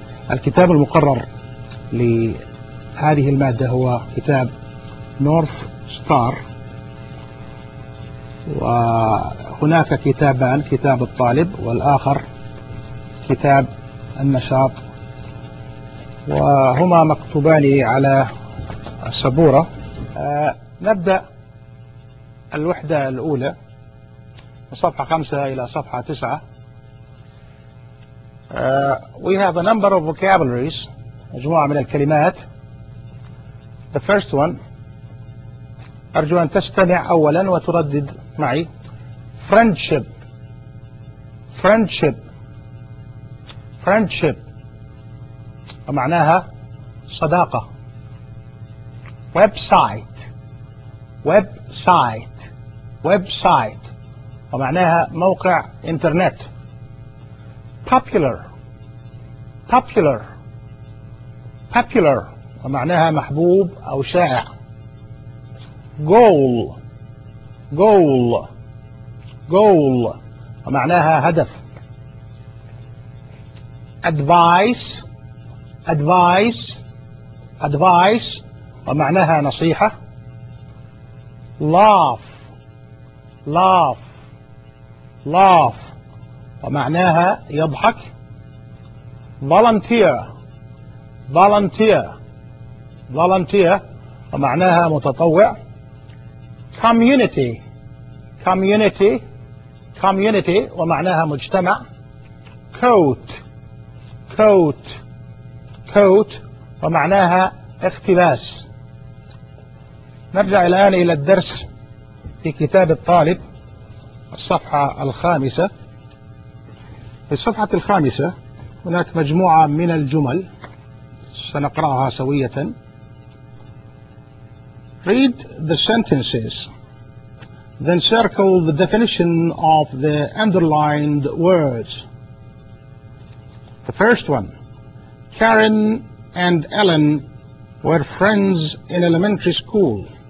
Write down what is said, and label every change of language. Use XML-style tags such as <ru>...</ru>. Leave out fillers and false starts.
<ar>الكتاب المقرر لهذه المادة هو كتاب نورث ستار، وهناك كتابان، كتاب الطالب والآخر كتاب النشاط، وهما مكتوبان على السبورة. نبدأ الوحدة الأولى من صفحة 5 إلى صفحة 9.</ar> <en>We have a number of vocabularies،</en> <ar>مجموعة من الكلمات.</ar> <en>The first one،</en> <ar>أرجو أن تستمع أولا وتردد معي.</ar> <en>Friendship، friendship، friendship،</en> <ar>ومعناها صداقة.</ar> <en>Website، website، website،</en> <ar>ومعناها موقع إنترنت.</ar> <en>Popular، popular، popular،</en> <ar>ومعناها محبوب أو شائع.</ar> <en>goal goal goal</en> <ar>ومعناها هدف.</ar> <en>advice advice advice</en> <ar>ومعناها نصيحة.</ar> <en>laugh laugh laugh</en> <ar>ومعناها يضحك.</ar> <en>volunteer volunteer volunteer</en> <ar>ومعناها متطوع.</ar> <en>community community community</en> <ar>ومعناها مجتمع.</ar> <en>coat coat coat</en> <ar>ومعناها اقتباس. نرجع الآن إلى الدرس في كتاب الطالب، الصفحة الخامسة. في الصفحة الخامسة هناك مجموعة من الجمل سنقرأها سوية.</ar> <en>read the sentences Then circle the definition of the underlined words. The first one, Karen and Ellen were friends in elementary school.</en>